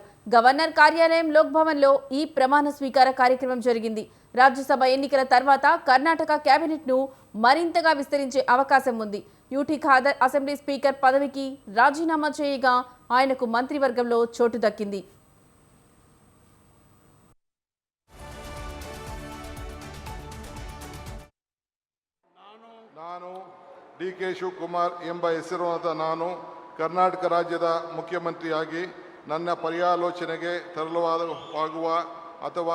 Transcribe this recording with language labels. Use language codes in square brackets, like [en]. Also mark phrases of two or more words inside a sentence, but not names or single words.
[te] గవర్నర్ కార్యాలయం లోక్ భవన్లో ఈ ప్రమాణ స్వీకార కార్యక్రమం జరిగింది. రాజ్యసభ ఎన్నికల తర్వాత కర్ణాటక కేబినెట్ను మరింతగా విస్తరించే అవకాశం ఉంది. యూటీ ఖాదర్ అసెంబ్లీ స్పీకర్ పదవికి రాజీనామా చేయగా ఆయనకు మంత్రివర్గంలో చోటు దక్కింది. [kn] ನಾನು ಡಿ.ಕೆ. ಶಿವಕುಮಾರ್ ಎಂಬ ಹೆಸರಿನ ನಾನು ಕರ್ನಾಟಕ ರಾಜ್ಯದ ಮುಖ್ಯಮಂತ್ರಿಯಾಗಿ ನನ್ನ ಪರ್ಯಾಲೋಚನೆಗೆ ತರಲಾಗುವ ಅಥವಾ